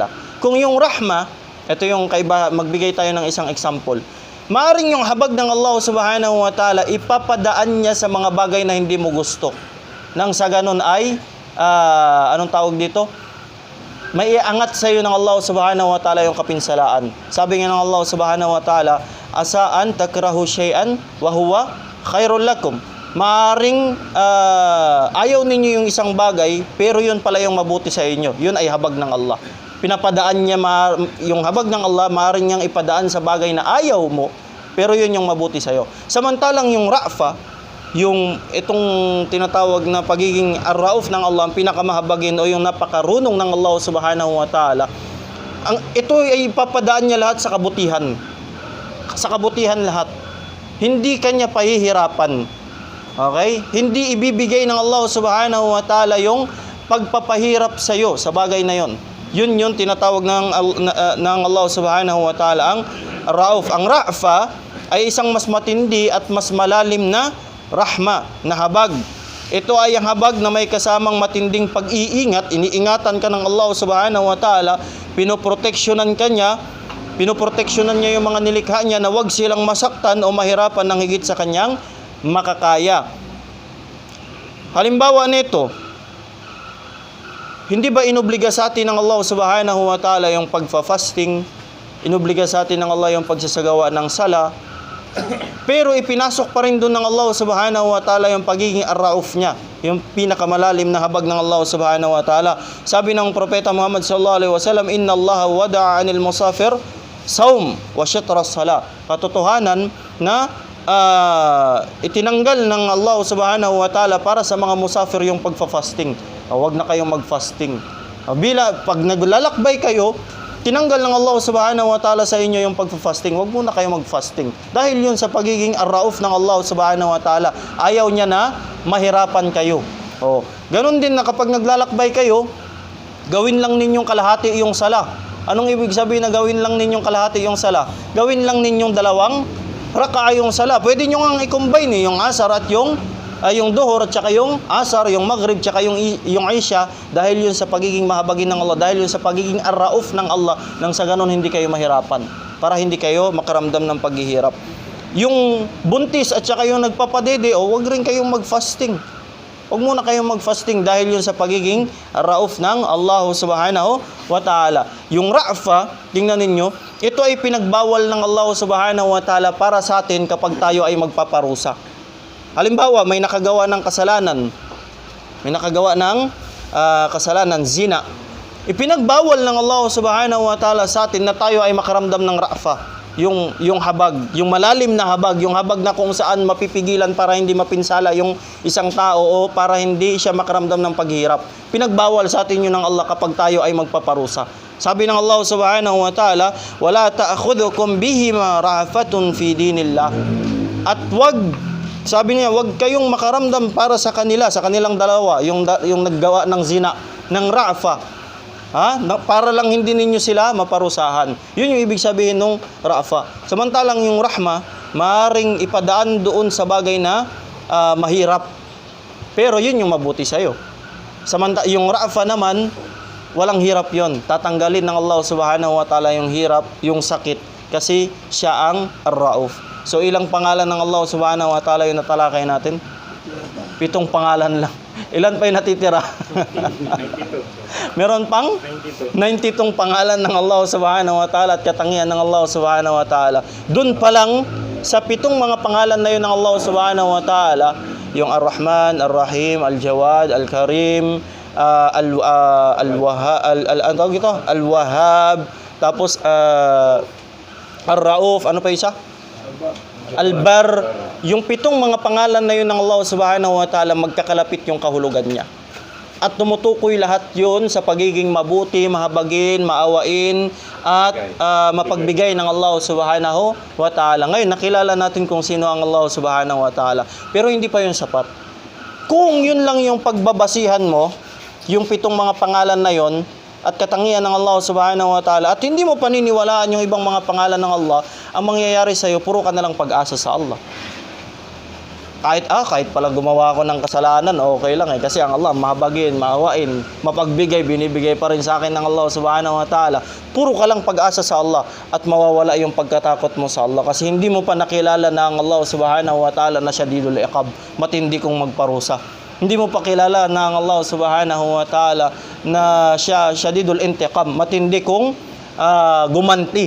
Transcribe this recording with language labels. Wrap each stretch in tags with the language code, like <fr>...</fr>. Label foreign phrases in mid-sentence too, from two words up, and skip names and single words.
<tl>Kung yung Rahma, ito yung magbigay tayo ng isang example. Maaring yung habag ng</tl> <ar>الله سبحانه وتعالى,</ar> <tl>ipapadaan niya sa mga bagay na hindi mo gusto. Nang sa ganun ay, anong tawag dito? May iangat sa iyo ng</tl> <ar>الله سبحانه وتعالى</ar> <tl>yung kapinsalaan. Sabi nga ng</tl> <ar>الله سبحانه وتعالى عسى أن تكرهوا شيئا وهو خير لكم.</ar> <tl>Maaring ayaw ninyo yung isang bagay, pero yun pala yung mabuti sa inyo. Yun ay habag ng Allah. Pinapadaan niya yung habag ng Allah, maaring niyang ipadaan sa bagay na ayaw mo, pero yun yung mabuti sa iyo. Samantalang yung Ra'fa, yung itong tinatawag na pagiging ar-rauf ng Allah, ang pinakamahabagin o yung napakarunong ng</tl> <ar>الله سبحانه وتعالى,</ar> <tl>ito ay ipapadaan niya lahat sa kabutihan. Sa kabutihan lahat. Hindi kanya pahihirapan. Okay? Hindi ibibigay ng</tl> <ar>الله سبحانه وتعالى</ar> <tl>yung pagpapahirap sa iyo sa bagay na yon. Yun tinatawag ng</tl> <ar>الله سبحانه وتعالى</ar> <tl>ang Rauf. Ang Ra'fa ay isang mas matindi at mas malalim na rahma, na habag. Ito ay ang habag na may kasamang matinding pag-iingat. Iniingatan ka ng</tl> <ar>الله سبحانه وتعالى,</ar> <tl>pinoproteksyonan niya yung mga nilikha niya na wag silang masaktan o mahirapan ng higit sa kanyang makakaya. Halimbawa nito, hindi ba inobliga sa atin ng</tl> <ar>الله سبحانه وتعالى</ar> <tl>yung pagfa-fasting? Inobliga sa atin ng Allah yung pagsasagawa ng sala? Pero ipinasok pa rin doon ng</tl> <ar>الله سبحانه وتعالى</ar> <tl>yung pagiging ar-rauf niya, yung pinakamalalim na habag ng</tl> <ar>الله سبحانه وتعالى.</ar> <tl>Sabi ng Propeta Muhammad</tl> <ar>صلى الله عليه وسلم, "إن الله وضع عن المسافر الصوم وشطر الصلاة."</ar> <tl>Katotohanan na itinanggal ng</tl> <ar>الله سبحانه وتعالى</ar> <tl>para sa mga musafir yung pagfa-fasting. Huwag na kayong mag-fasting. Pag naglalakbay kayo, tinanggal ng</tl> <ar>الله سبحانه وتعالى</ar> <tl>sa inyo yung pagfa-fasting. Huwag muna kayo mag-fasting. Dahil yun sa pagiging ar-rauf ng</tl> <ar>الله سبحانه وتعالى.</ar> <tl>Ayaw niya na mahirapan kayo. Ganon din na kapag naglalakbay kayo, gawin lang ninyong kalahati yung sala. Anong ibig sabihin na gawin lang ninyong kalahati yung sala? Gawin lang ninyong 2 raka'a yung sala. Pwede nyo nga i-combine yung asar at yung duhur at saka yung asar, yung maghrib, tsaka yung isya, dahil yun sa pagiging mahabagin ng Allah, dahil yun sa pagiging ar-rauf ng Allah, nang sa ganon hindi kayo mahirapan, para hindi kayo makaramdam ng paghihirap. Yung buntis at saka yung nagpapadede, wag rin kayong mag-fasting. Huwag muna kayong mag-fasting dahil yun sa pagiging ar-rauf ng</tl> <ar>الله سبحانه وتعالى.</ar> <tl>Yung ra'fa, tingnan ninyo, ito ay pinagbawal ng</tl> <ar>الله سبحانه وتعالى</ar> <tl>para sa atin kapag tayo ay magpaparusa. Halimbawa, may nakagawa ng kasalanan. Kasalanan, zina. Ipinagbawal ng</tl> <ar>الله سبحانه وتعالى</ar> <tl>sa atin na tayo ay makaramdam ng ra'fa. Yung habag, yung malalim na habag, yung habag na kung saan mapipigilan para hindi mapinsala yung isang tao o para hindi siya makaramdam ng paghihirap. Pinagbawal sa atin yun ng Allah kapag tayo ay magpaparusa. Sabi ng</tl> <ar>الله سبحانه وتعالى ولا تأخذكم بهما رأفة في دين الله."</ar> <tl>At sabi niya, wag kayong makaramdam para sa kanilang dalawa, yung naggawa ng zina, ng ra'fa. Para lang hindi ninyo sila maparusahan. Yun yung ibig sabihin ng ra'fa. Samantalang yung rahma, maaaring ipadaan doon sa bagay na mahirap. Pero yun yung mabuti sa'yo. Yung ra'fa naman, walang hirap yun. Tatanggalin ng</tl> <ar>الله سبحانه وتعالى</ar> <tl>yung hirap, yung sakit, kasi siya ang ar-rauf. So ilang pangalan ng</tl> <ar>الله سبحانه وتعالى</ar> <tl>yung natalakay natin? 7 pangalan lang. Ilan pa yung natitira? Meron pang 92 pangalan ng</tl> <ar>الله سبحانه وتعالى</ar> <tl>at katangian ng</tl> <ar>الله سبحانه وتعالى.</ar> <tl>Doon pa lang sa 7 mga pangalan na yun ng</tl> <ar>الله سبحانه وتعالى,</ar> <tl>yung Ar-Rahman, Ar-Rahim, Al-Jawad, Al-Karim, Al-Wahhab, tapos Ar-Rauf, ano pa isa? Al-Bar. Yung 7 mga pangalan na yun ng</tl> <ar>الله سبحانه وتعالى,</ar> <tl>magkakalapit yung kahulugan niya. At tumutukoy lahat yun sa pagiging mabuti, mahabagin, maawain, at mapagbigay ng</tl> <ar>الله سبحانه وتعالى.</ar> <tl>Ngayon, nakilala natin kung sino ang</tl> <ar>الله سبحانه وتعالى.</ar> <tl>Pero hindi pa yun sapat. Kung yun lang yung pagbabasihan mo, yung 7 mga pangalan na yun, at katangian ng</tl> <ar>الله سبحانه وتعالى,</ar> <tl>at hindi mo paniniwalaan yung ibang mga pangalan ng Allah, ang mangyayari sa'yo, puro ka na lang pag-asa sa Allah. Kahit pala gumawa ako ng kasalanan, okay lang kasi ang Allah mahabagin, maawain, mapagbigay, binibigay pa rin sa akin ng</tl> <ar>الله سبحانه وتعالى.</ar> <tl>Puro ka lang pag-asa sa Allah at mawawala yung pagkatakot mo sa Allah kasi hindi mo pa nakilala na ang</tl> <ar>الله سبحانه وتعالى</ar> <tl>na</tl> <ar>شديد العقاب,</ar> <tl>matindi kong magparusa. Hindi mo pa kilala na ang</tl> <ar>الله سبحانه وتعالى</ar> <tl>na siya</tl> <ar>شديد الانتقام,</ar> <tl>matindi kong gumanti.</tl>